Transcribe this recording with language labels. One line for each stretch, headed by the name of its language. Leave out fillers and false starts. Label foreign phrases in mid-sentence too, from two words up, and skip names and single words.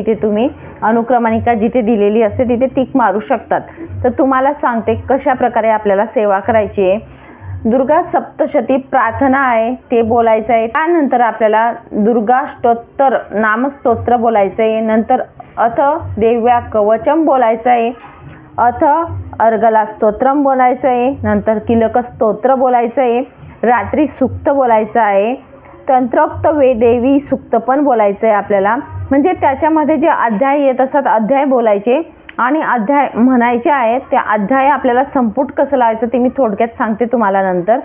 Marathi: इथे तुम्ही अनुक्रमणिका जिथे दिलेली असते तिथे टिक मारू शकतात. तर तुम्हाला सांगते कशा प्रकारे आपल्याला सेवा करायची आहे. दुर्गा सप्तशती प्रार्थना आहे ते बोलायचं आहे। त्यानंतर आपल्याला दुर्गा स्तोत्र नामस्तोत्र बोलायचं आहे। नंतर अथ देव्या कवचम बोलायचं आहे, अथ अर्गला स्तोत्रम बोलायचं आहे, नंतर किलक स्तोत्र बोलायचं आहे, रात्री सुक्त बोलायचं आहे, तंत्रोक्त देवी सुक्त पण बोलायचं आहे आपल्याला। म्हणजे त्याच्यामध्ये जे अध्याय येत असतात अध्याय बोलायचे आणि अध्याय म्हणायचे आहेत। त्या अध्याय आपल्याला संपुट कसं लावायचं ते मी थोडक्यात सांगते तुम्हाला नंतर।